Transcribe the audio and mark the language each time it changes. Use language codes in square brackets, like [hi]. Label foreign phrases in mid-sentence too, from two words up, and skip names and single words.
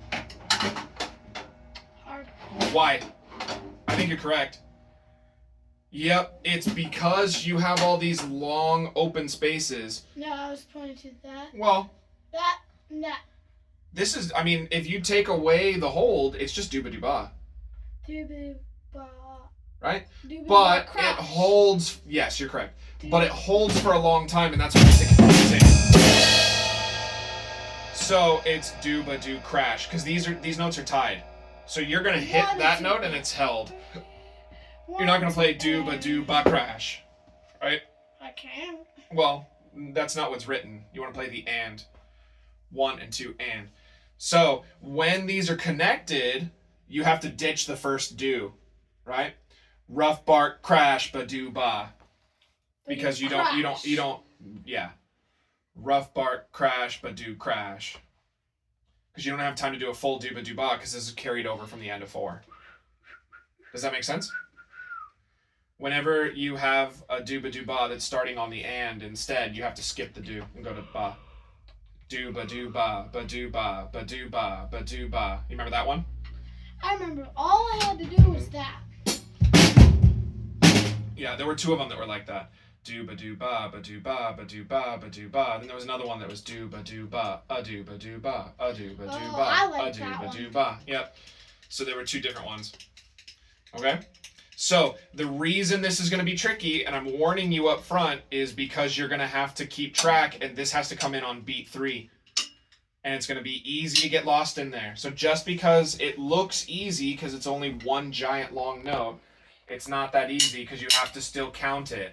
[en] Hard. Why? I think you're correct. Yep, it's because you have all these long open spaces. No, I was pointing to that. Well, That. this is, I mean, if you take away the hold, it's just dooba-dooba, Doobie ba. right? Doobie But ba it crash. holds, yes, you're correct. But it holds for a long time, and that's what makes it confusing. So it's doo-ba-doo crash, because these notes are tied. So you're gonna hit One, that two. note and it's held. You're not gonna play doo-ba-doo-ba crash, right? I can. Well, that's not what's written. You want to play the and. 1 and 2 and. So when these are connected, you have to ditch the first do, right? Rough bark crash ba do ba. Because you don't yeah. Rough bark crash ba do crash. Because you don't have time to do a full do ba do ba because this is carried over from the end of 4. Does that make sense? Whenever you have a do ba do ba that's starting on the and instead, you have to skip the do and go to ba. Do ba do ba ba do ba ba do ba ba do ba. You remember that one? I remember all I had to do was that. Yeah, there were two of them that were like that. Do ba do ba ba do ba ba do ba ba do ba. Then there was another one that was do ba do ba do ba do ba do ba do Oh, ba I like do that ba one. do ba. Yep. So there were two different ones. Okay. So the reason this is going to be tricky, and I'm warning you up front, is because you're going to have to keep track, and this has to come in on beat 3. And it's going to be easy to get lost in there. So just because it looks easy, because it's only one giant long note, it's not that easy because you have to still count it.